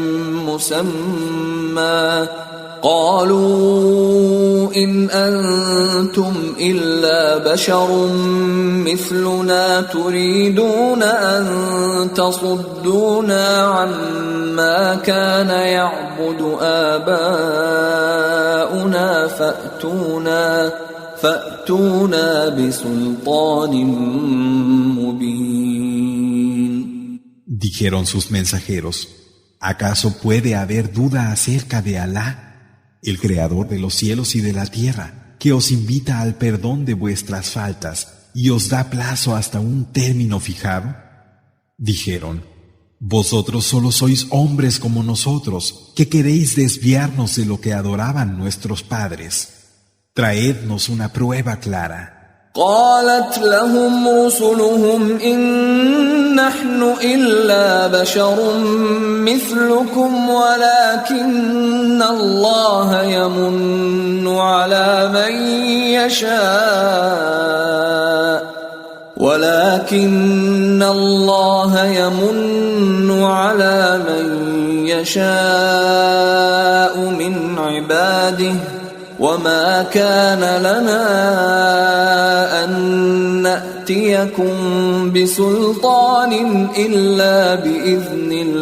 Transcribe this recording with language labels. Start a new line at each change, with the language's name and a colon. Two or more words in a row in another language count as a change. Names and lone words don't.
Arabic: مسمى قالوا إن أنتم إلا بشر مثلنا تريدون أن تصدونا عما كان يعبد آباؤنا فأتونا بسلطان مبين.
Spanish: Dijeron sus mensajeros: ¿acaso puede haber duda acerca de Alá, el creador de los cielos y de la tierra, que os invita al perdón de vuestras faltas y os da plazo hasta un término fijado? Dijeron: vosotros solo sois hombres como nosotros, que queréis desviarnos de lo que adoraban nuestros padres. Traednos una prueba clara.
Arabic: قالت لهم رسلهم إن نحن إلا بشر مثلكم ولكن الله يمن على من يشاء من عباده وما كان لنا أن نأتيكم بسلطان إلا بإذن